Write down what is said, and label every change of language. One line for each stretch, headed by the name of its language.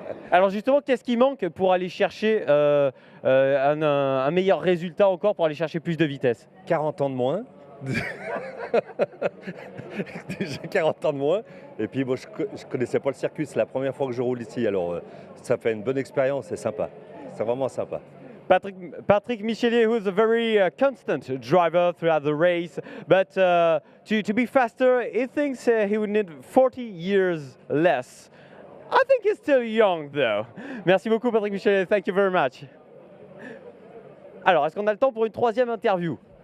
French: Alors justement, qu'est-ce qui manque pour aller chercher un meilleur résultat encore, pour aller chercher plus de vitesse? 40 ans de moins. Déjà 40 ans de moins. Et puis, bon, je ne connaissais pas le circuit. C'est la première fois que je roule ici. Alors, ça fait une bonne expérience. C'est sympa. C'est vraiment sympa.
English: Patrick Michelier, who's a very constant driver throughout the race, but to be faster, he thinks he would need 40 years less. I think he's still young, though.
French: Merci beaucoup, Patrick Michelier.
English: Thank you very much.
French: Alors, est-ce qu'on a le temps pour une troisième interview?